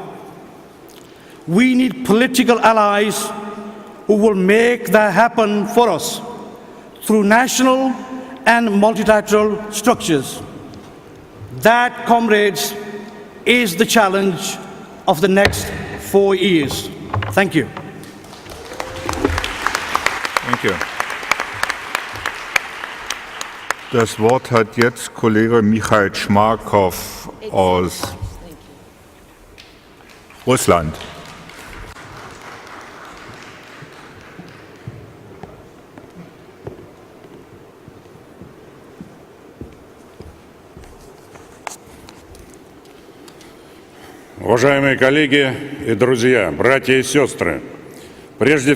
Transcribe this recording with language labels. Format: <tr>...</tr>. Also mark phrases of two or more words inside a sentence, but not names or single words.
<en>We need political allies who will make that happen for us through national and multilateral structures. That, comrades, is the challenge of the next 4 years. Thank you.</en> <de>Danke. Das Wort hat jetzt Kollege Michail Schmarkow aus Russland.</de> <ru>Уважаемые коллеги и друзья, братья и сестры, прежде</ru>